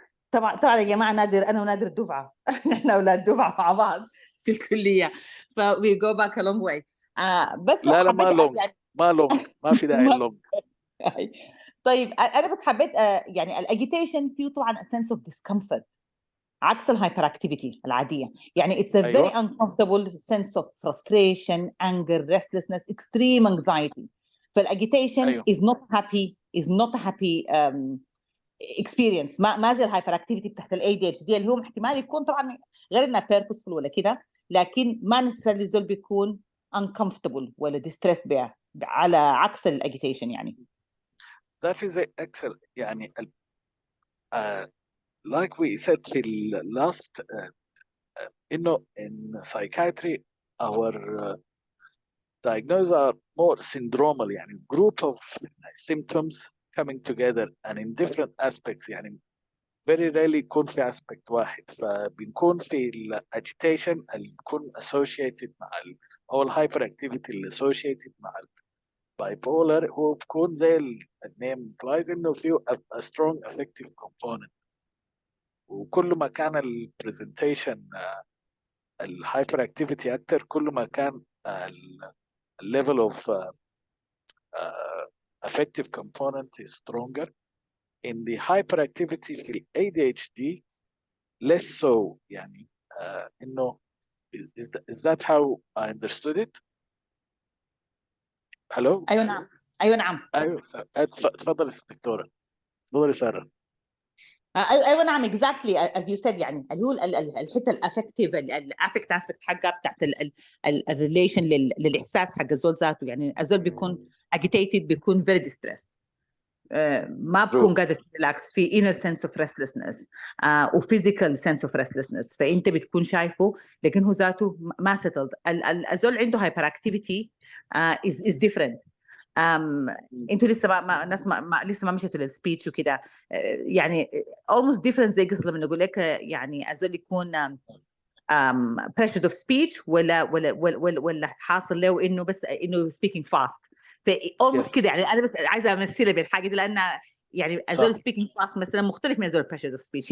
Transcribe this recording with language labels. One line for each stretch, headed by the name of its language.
Arabic: طبعا يا جماعه، نادر انا ونادر دفعه احنا اولاد دفعه مع بعض في الكليه، ف
English: we go back a long way.
Arabic: بس لا ما حبيت
English: لونج،
Arabic: يعني ما لونج، ما في داعي اللونج. طيب انا بس حبيت يعني الاجيتيشن فيه طبعا
English: a sense of discomfort
Arabic: عكس الهايبر اكتيفيتي العاديه.
English: يعني it's a very
Arabic: أيوة.
English: uncomfortable sense of frustration, anger, restlessness, extreme anxiety.
Arabic: فالاجيتيشن أيوة.
English: is not a happy experience.
Arabic: ما زي الهايبر اكتيفيتي بتاعت الاي دي اتش دي اللي هو احتمال يكون طبعا غير انها بيربسفول ولا كده، لكن ما نسال زول بيكون uncomfortable ولا distressed بها، على عكس الاجيتيشن يعني.
English: That is excellent. يعني like we said في last إنه in psychiatry our diagnosis are more syndromal، يعني group of symptoms coming together and in different aspects.
Arabic: يعني
English: very rarely
Arabic: يكون في aspect واحد، فبنكون في agitation اللي بيكون associated مع أو الهايبر activity اللي associated مع bipolar هو بيكون زي النيم implies إنه فيه
English: a strong affective component.
Arabic: وكل ما كان البرزنتيشن الهايبر اكتيفيتي اكتر، كل ما كان الليفل اوف
English: affective component is stronger. In the hyperactivity في ال ADHD less so. يعني انه is that how I understood it? Hello?
Arabic: ايوه نعم، ايوه نعم، ايوه تفضل دكتوره، تفضلي ساره. ايوه نعم
English: exactly as you said.
Arabic: يعني اللي هو الحته الافكتيف الافكت اسبكت حقها بتاعت الريليشن للاحساس حق الزول ذاته. يعني الزول بيكون agitated بيكون very distressed، ما بكون قادر تريلاكس، في
English: inner sense of restlessness
Arabic: و
English: physical sense of restlessness.
Arabic: فانت بتكون شايفه لكن هو ذاته ما settled.
English: الزول عنده hyperactivity is different.
Arabic: انتوا لسه ناس لسه ما مشيتوا للسبيتش وكده. يعني almost different زي قصه لما نقول لك يعني الزول يكون
English: pressure of speech
Arabic: ولا حاصل له انه بس انه
English: speaking fast.
Arabic: ف almost كده. يعني انا بس عايزه امثلها بالحاجه دي، لان يعني الزول
English: speaking fast
Arabic: مثلا مختلف من الزول
English: pressure of speech.